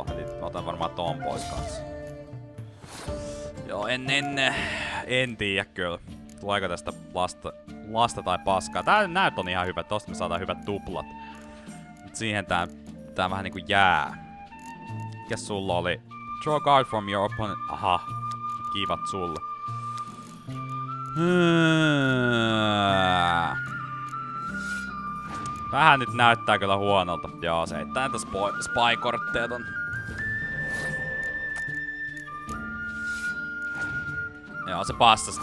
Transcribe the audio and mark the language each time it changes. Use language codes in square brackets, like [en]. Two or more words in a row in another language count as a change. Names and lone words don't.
[fi] Eli mä otan varmaan ton pois kanssa. Joo, en tiedä kyllä. Tuleeko tästä lasta tai paskaa. Tää näyt on ihan hyvä. Tosta me saadaan hyvät tuplat. Mut siihen tää vähän niinku jää. Mikäs sulla oli? [en] Draw card from your opponent. [fi] Aha. Kivat sulle. Vähän nyt näyttää kyllä huonolta. Joo, se heittää näitä spy-kortteja ton. Joo, se passasi.